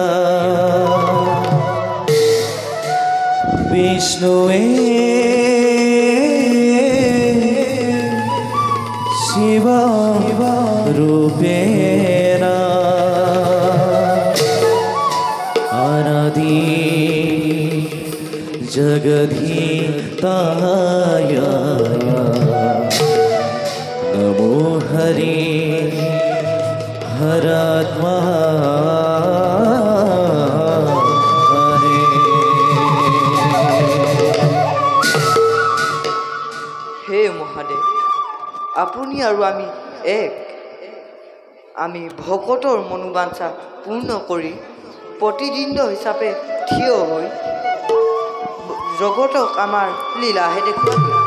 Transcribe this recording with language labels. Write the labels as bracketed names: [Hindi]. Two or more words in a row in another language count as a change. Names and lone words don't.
[Sanskrit] विष्णुवे शिवा रूपेण अनादि जगधीताय नमो हरे हरात्मा [Assamese] হে মহাদেৱ আপুনি আৰু আমি এক আমি ভকতৰ মনোবাঞ্ছা পূৰ্ণ কৰি প্ৰতিদিন হিচাপে থিয় হৈ জগতক আমাৰ লীলাহে দেখুৱাই